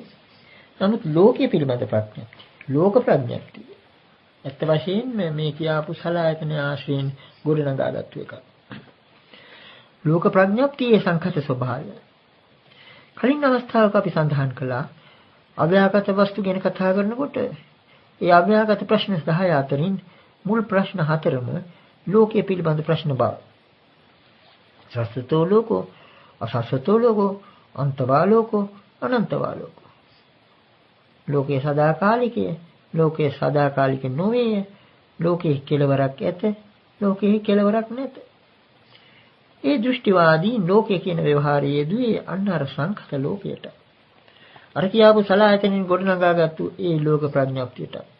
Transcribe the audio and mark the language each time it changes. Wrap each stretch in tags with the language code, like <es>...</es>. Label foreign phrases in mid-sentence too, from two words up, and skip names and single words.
<si>නමුත් ලෝකයේ පිළිබඳ ප්‍රඥප්තිය, ලෝක ප්‍රඥප්තිය ඇත්ත වශයෙන්ම මේ කියාපු සලායතන ආශ්‍රයෙන් ගොඩනගාගත්තු එකක්. ලෝක ප්‍රඥප්තියේ සංඛත ස්වභාවය. කලින් අවස්ථාවක අපි සඳහන් කළා අව්‍යාකත වස්තු ගැන කතා කරනකොට ඒ අව්‍යාකත ප්‍රශ්න 10 අතරින් මුල් ප්‍රශ්න 4ම ලෝකයේ පිළිබඳ ප්‍රශ්න බව.</si> <pi>සස්සතෝ ලෝකෝ, අසස්සතෝ ලෝකෝ, අන්තවා ලෝකෝ, අනන්තවා ලෝකෝ.</pi> <si>ලෝකේ සදාකාලිකය, ලෝකේ සදාකාලික නොවේ, ලෝකේ කෙලවරක් ඇත, ලෝකේ කෙලවරක් නැත. ඒ දෘෂ්ටිවාදී ලෝකයේ කියන ව්‍යවහාරයේ යෙදුවේ අන්න අර සංඛත ලෝකයට. අර කියාපු සලායතනින් ගොඩනගාගත්තු ඒ ලෝක ප්‍රඥාප්තියට.</si>